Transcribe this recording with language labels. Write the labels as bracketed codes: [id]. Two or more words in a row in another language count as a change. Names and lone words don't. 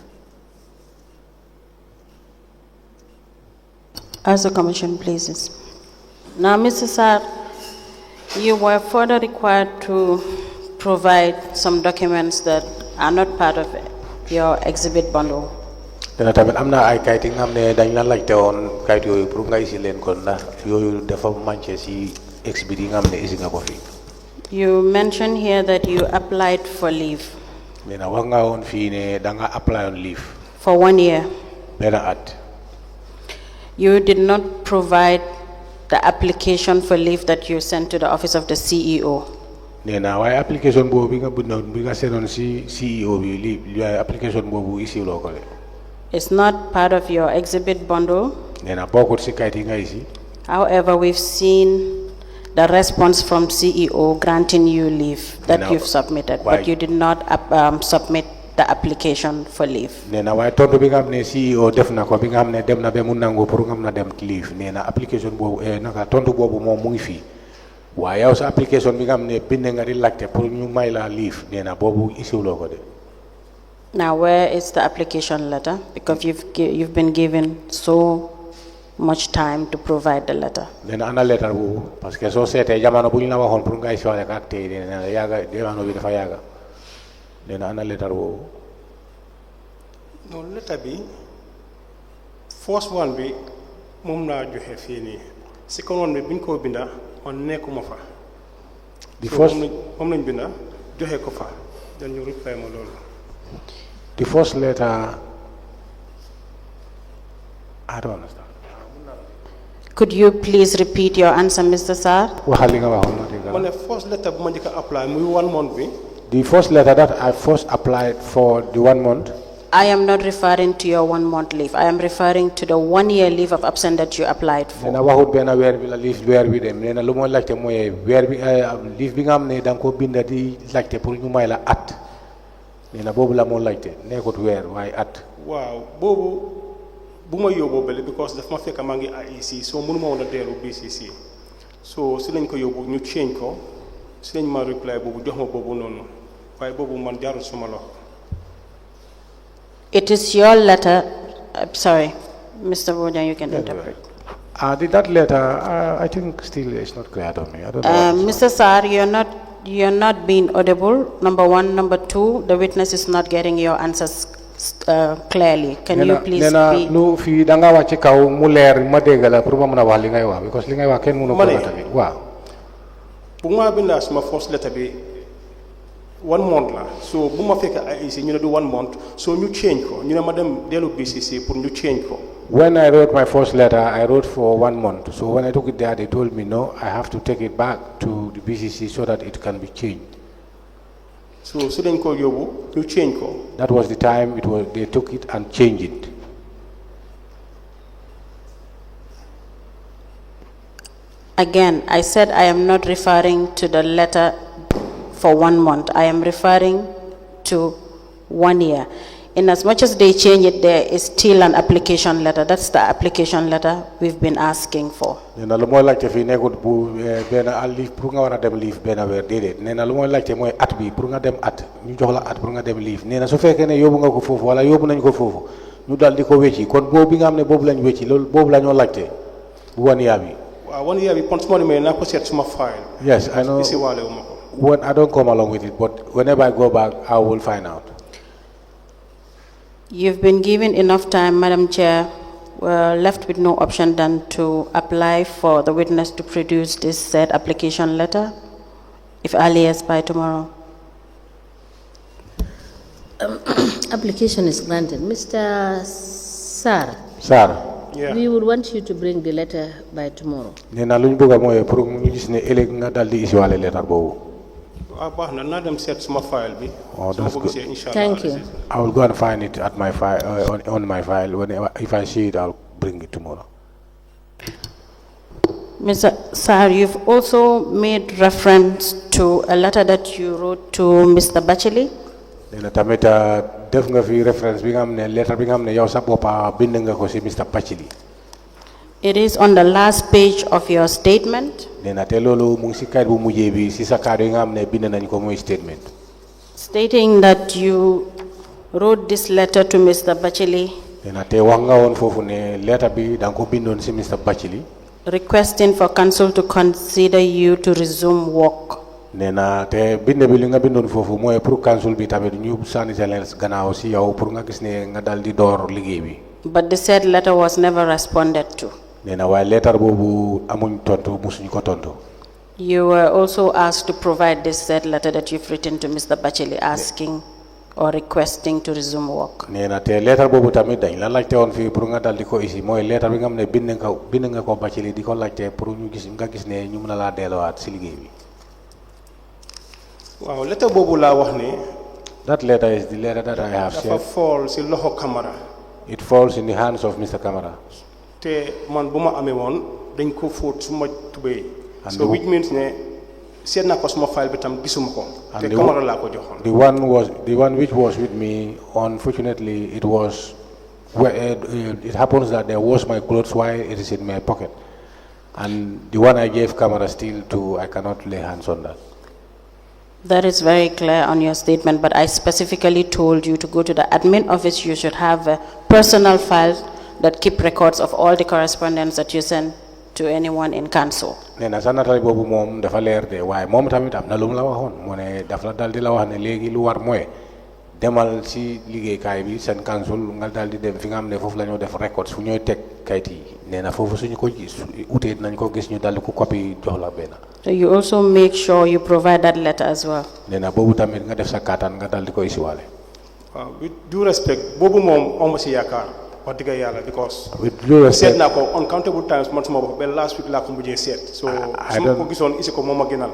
[en] As the Commission pleases. Now, Mr. Sarr, you were further required to provide some documents that are not part of your exhibit bundle. [wo] Dana tamit amna ay kayit nga xamne dañ la laajte won kayit yoyu pour nga isi len ko ndax yoyu dafa manché ci exhibit yi nga xamne isi nga ko fi. [en] You mentioned here that you applied for leave. [wo] Dina wax nga won fi ne da nga apply on leave [en] for 1 year. [wo] Bena at. [en] You did not provide the application for leave that you sent to the office of the CEO. [wo] Nena way application bobu bi nga bi nga senon ci CEO bi li application bobu isi lo ko le. [en] It's not part of your exhibit bundle. [wo] Nena bokut ci kayit yi nga isi. [en] However, we've seen the response from CEO granting you leave that you've submitted, but you did not submit the application for leave. [wo] Nena way tontu bi nga xamne CEO def na ko bi nga xamne dem na be mu nangu pour nga dem leave nena application bobu naka tontu bobu mom mu ngi fi wa yow sa application bi nga xamne bind nga di laajte pour ñu may la leave nena bobu isiwlo ko de. [en] Now, where is the application letter? Because you've been given so much time to provide the letter. [wo] Nena ana letter bobu [fr] parce que [wo] so sété jamano buñ la waxon pour nga isiwale ak tay nena yaga jamano bi dafa yaga. Nena ana letter bobu. No letter bi [en] first one [wo] bi mom la joxe fi ni [en] second one [wo] bi biñ ko binda on nekuma fa [en] The first, then you reply [wo] ma lolu. [en] The first letter, I don't understand. Could you please repeat your answer, Mr. Sarr? First letter apply 1 month bi. The first letter that I first applied for the 1 month. I am not referring to your 1 month leave. I am referring to the 1 year leave of absence that you applied for. [wo] Nena waxut ben weer bi la leave weer bi dem nena lu mo laajte moy weer bi leave bi nga xam ne da nga ko bind di laajte pour ñu may la at nena bobu la mo laajte nekkut weer waaye at. Waaw bobu buma yóbbu bele because daf ma fekk maa ngi IEC so mënuma woon a dellu BCC so si lañ ko yóbbu ñu change ko si lañ ma reply bobu jox ma bobu noonu waaye bobu man jaarul suma loxo. [en] It is your letter. Sorry, Mr. Bojang, you can interpret. That letter, I think still is not clear to me. I don't know. Mr. Sarr, you're not being audible. Number one. Number two, the witness is not getting your answers clearly. Can you please speak? [wo] Lu fi danga wa ci kaw mu leer ma dégala pour ma mëna wax li ngay wax because li ngay wax kenn mënu ko tamit. Waaw. Bu ma binda sama [en] first letter [wo] bi 1 month la so bu ma fekk IEC ñu ne du 1 month so ñu change ko ñu ne ma dem delu BCC pour ñu change ko. [en] When I wrote my first letter, I wrote for 1 month. So when I took it there, they told me no, I have to take it back to the BCC so that it can be changed. [wo] So dañ ko yóbbu ñu change ko. [en] That was the time they took it and changed it. Again, I said I am not referring to the letter for 1 month. I am referring to 1 year. In as much as they change it, there is still an application letter. That's the application letter we've been asking for. [wo] Nena lu moy laajte fi nekkut bu ben leave pour nga wara dem leave ben weer dedet nena lu moy laajte moy at bi pour nga dem at ñu jox la at pour nga dem leave nena su fekkee ne yóbbu nga ko foofu wala yóbbu nañ ko foofu ñu dal di ko wecci kon boobu bi nga xam ne boobu lañ wecci loolu boobu la ñoo laajte bu 1 year bi. Waaw 1 year bi pon suma demee naa ko seet suma file. [en] Yes, I know. [wo] Isi waale wu ma ko. [en] When I don't come along with it, but whenever I go back, I will find out. You've been given enough time, Madam Chair. We're left with no option than to apply for the witness to produce this said application letter, if earliest by tomorrow. Application is granted. Mr. Sarr. Sarr. Yeah. We would want you to bring the letter by tomorrow. [wo] Nena luñ bëgg moy pour ñu gis ne ëlëk nga dal di isi walé lettre bobu. Na dem seet suma file bi. [en] Oh, that's good. Thank you. I will go and find it at my file on my file. If I see it, I'll bring it tomorrow. Mr. Sarr, you've also made reference to a letter that you wrote to Mr. Bacheli. [wo] Nena tamita def nga fi reference bi nga xamne lettre bi nga xamne yow sa bopa bind nga ko ci Mr. Bacheli. [en] It is on the last page of your statement. [wo] Nena te lolu mu ngi ci kayit bu mujjé bi ci sa kàddu yi nga xamne bind nañ ko moy statement. [en] Stating that you wrote this letter to Mr. Bacheli. [wo] Nena te wax nga won fofu ne lettre bi dang ko bindon ci Mr. Bacheli. [en] Requesting for council to consider you to resume work. [wo] Nena te bind bi li nga bindon fofu moy pour council bi tamit ñu sani leen gannaaw ci yow pour nga gis ne nga dal di door liggéey bi. [en] But the said letter was never responded to. [wo] Nena way letter bobu amuñ tontu musuñ ko tontu. [en] You were also asked to provide this said letter that you've written to Mr. Bacheli asking or requesting to resume work. [wo] Nena te letter bobu tamit dañ la laajte won fi pour nga dal di ko isi moy letter bi nga xamne bind nga ko Bacheli di ko laajte pour ñu gis nga gis ne ñu mëna la déloat ci liggéey bi. Waaw letter bobu la wax ne. [en] That letter is the letter that I have said. [wo] Dafa fall ci loxo Camara. [en] It falls in the hands of Mr. Camara. [wo] Te man buma amé won dañ ko fóot suma tubé. [en] So which means [wo] ne seet na ko suma file bi tam gisuma ko. Te Camara la ko joxon. [en] The one which was with me, unfortunately it was it happens that there was my clothes while it is in my pocket. And the one I gave Camara still to, I cannot lay hands on that. That is very clear on your statement, but I specifically told you to go to the admin office. You should have a personal file that keep records of all the correspondence that you send to anyone in council. [wo] Nena sanata bobu mom dafa leer de waye mom tamit am na lum la waxon mo ne dafa dal di la wax ne legi lu war moy demal ci liggéeykaay bi seen council nga daal di dem fi nga xam ne foofu la ñoo def records fu ñooy teg kayit yi nee na foofu suñu ko utee nañ ko gis ñu daal di ko copy jox la benn. [en] So you also make sure you provide that letter as well. [wo] nee na boobu tamit nga def sa kaataan nga daal di ko isiwaale. [en] With due respect [wo] boobu moom amu si yaakaar wax dëgg yàlla because. [en] with due respect [wo] seet naa ko [en] uncountable times [wo] man suma bopp ba [en] last week [wo] laa ko mujjee seet. so su ma ko gisoon isi ko moom a gënal.